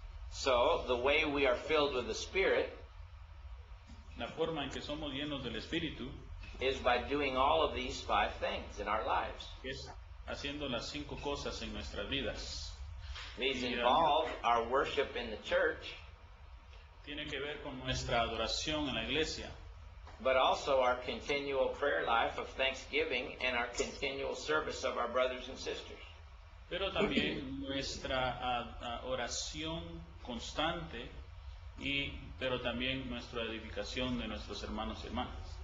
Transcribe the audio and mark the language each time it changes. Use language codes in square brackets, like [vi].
[en] So, the way we are filled with the Spirit [es] La forma en que somos llenos del Espíritu [en] is by doing all of these 5 things in our lives. [es] es haciendo las 5 cosas en nuestras vidas. [en] These involve our worship in the church, [es] Tiene que ver con nuestra adoración en la iglesia, [en] but also our continual prayer life of thanksgiving and our continual service of our brothers and sisters. [es] pero también nuestra oración constante pero también nuestra edificación de nuestros hermanos y hermanas.